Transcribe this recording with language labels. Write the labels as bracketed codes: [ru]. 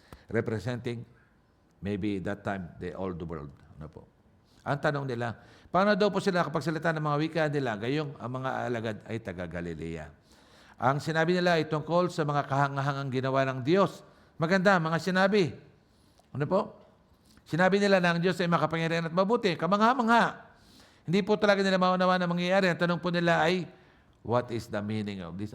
[en] Representing maybe that time the old world. [tl] Ano po? Ang tanong nila, paano daw po sila kapagsalita ng mga wika nila? Gayong ang mga alagad ay taga Galilea. Ang sinabi nila ay tungkol sa mga kahangahangang ginawa ng Diyos. Maganda, mga sinabi. Ano po? Sinabi nila na ang Diyos ay makapangyarihan at mabuti, kamangha-mangha. Hindi po talaga nila maunawa na mangyayari. Ang tanong po nila ay, [en] what is the meaning of this?